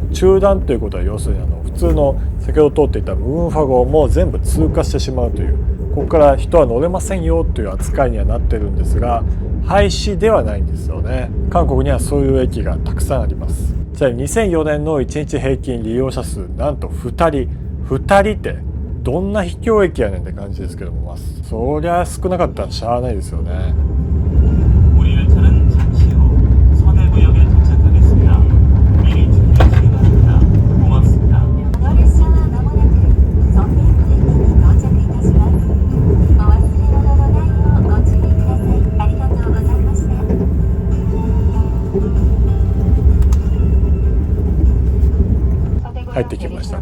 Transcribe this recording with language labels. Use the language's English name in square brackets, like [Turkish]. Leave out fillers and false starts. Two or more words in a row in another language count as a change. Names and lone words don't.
[Japanese] 中断ということは要するに普通の先ほど通っていた無群ファ号も全部通過してしまうという、ここから人は乗れませんよという扱いにはなってるんですが、廃止ではないんですよね。韓国にはそういう駅がたくさんあります。じゃあ2004年の1日平均利用者数なんと2人ってどんな秘境駅やねんって感じですけども、そりゃ少なかったらしゃあないですよね。 [Korean] 우리 열차는 잠시 후 서대구역에 도착하겠습니다. 미리 준비하시기 바랍니다. 고맙습니다. [Japanese] この列車は間もなくソンデイブ駅に到着いたします。お忘れ物のないようご注意ください。ありがとうございました。入ってきました。